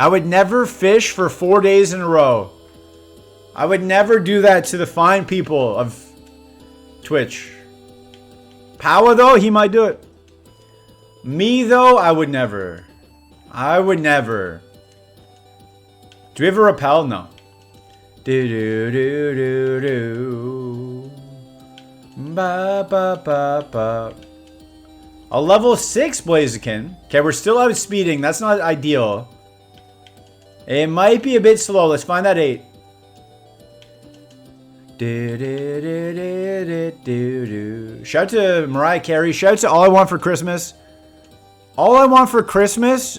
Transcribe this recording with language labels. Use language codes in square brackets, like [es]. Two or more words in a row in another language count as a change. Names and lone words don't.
[en] I would never fish for 4 days in a row. I would never do that to the fine people of Twitch. Power though, he might do it. Me though, I would never. I would never. Do we have a repel? No. Ba ba ba ba. A level 6 Blaziken. Okay, we're still outspeeding. That's not ideal. It might be a bit slow. Let's find that 8. Shout out to Mariah Carey. Shout out to All I Want for Christmas. All I Want for Christmas.